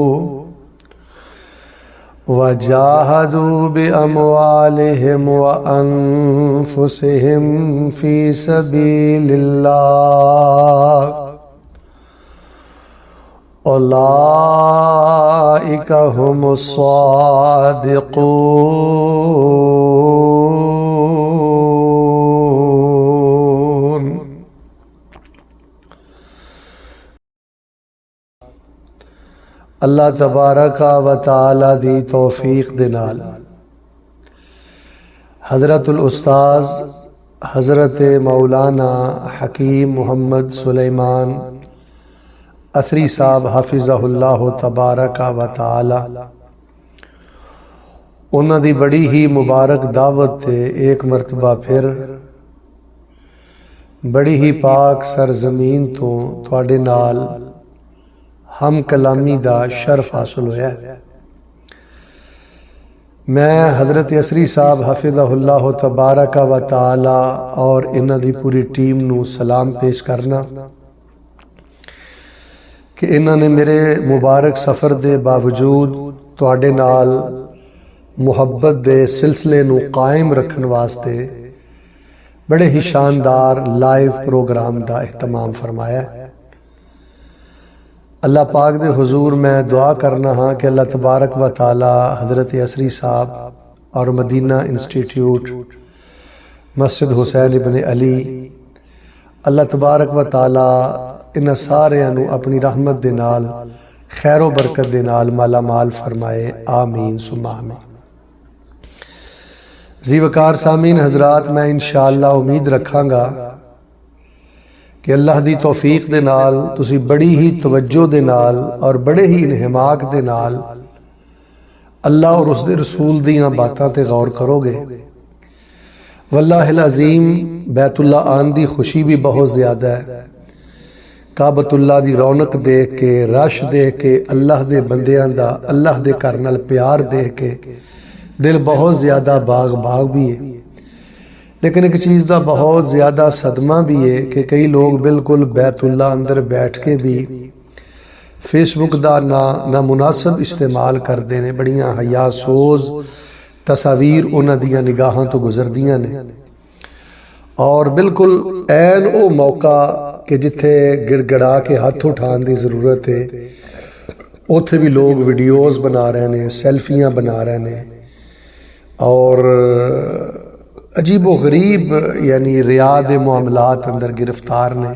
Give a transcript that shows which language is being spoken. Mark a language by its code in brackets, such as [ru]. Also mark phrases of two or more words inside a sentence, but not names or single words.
[ar] وجاهدوا بأموالهم وأنفسهم في سبيل الله أولئك هم الصادقون. الله تبارك وتعالى [pa] دی توفیق دے نال حضرت الاستاذ حضرت مولانا حکیم محمد سلیمان اثری صاحب [ar] حفظه الله تبارك وتعالى [pa] انہاں دی بڑی ہی مبارک دعوت تے ایک مرتبہ فیر بڑی ہی پاک سرزمین توں تہاڈے نال ہم کلامی دا شرف حاصل ہویا. میں حضرت اثری صاحب [ar] حفظه الله تبارك وتعالى [pa] اور انہاں دی پوری ٹیم نوں سلام پیش کرنا کہ انہوں نے میرے مبارک سفر کے باوجود تہاڈے نال محبت کے سلسلے نوں قائم رکھنے واسطے بڑے ہی شاندار [en] live programme [pa] کا اہتمام فرمایا. اللہ پاک دے حضور میں دعا کرنا ہاں کہ [ar] الله تبارك وتعالى [pa] حضرت اثری صاحب اور مدینہ انسٹیٹیوٹ مسجد حسین ابن علی [ar] الله تبارك وتعالى [pa] انہاں ساریاں نوں اپنی رحمت دے نال خیرو برکت دے نال مالا مال فرمائے. [ar] آمين ثم آمين. [pa] جی وقار سامعین حضرات، میں ان شاء اللہ امید رکھاں گا کہ اللہ دی توفیق دے نال تسی بڑی ہی توجہ دے نال اور بڑے ہی انہماک دے نال اللہ اور اسدے رسول دیاں باتاں تے غور کروگے. [ar] والله العظيم [pa] بیت اللہ آن دی خوشی بھی بہت زیادہ ہے. کعبۃ اللہ دی رونق دیکھ کے، رش دیکھ کے، اللہ دے بندیاں دا اللہ دے گھر نال پیار دیکھ کے دل بہت زیادہ باغ باغ بھی ہے. [ur] لیکن ایک چیز کا بہت زیادہ صدمہ بھی ہے کہ کئی لوگ بالکل بیت اللہ اندر بیٹھ کے بھی فیس بک کا نا مناسب استعمال کرتے ہیں. [pa] بڑیاں حیاسوز تصویر انہاں دیاں نگاہاں توں گزردیاں نے اور بالکل عین او موقع کہ جتھے گڑگڑا کے ہاتھ اٹھانے کی ضرورت ہے اوتھے بھی لوگ ویڈیوز بنا رہے ہیں، سیلفیاں بنا رہے ہیں اور عجیبو غریب یعنی ریا دے معاملات اندر گرفتار نے.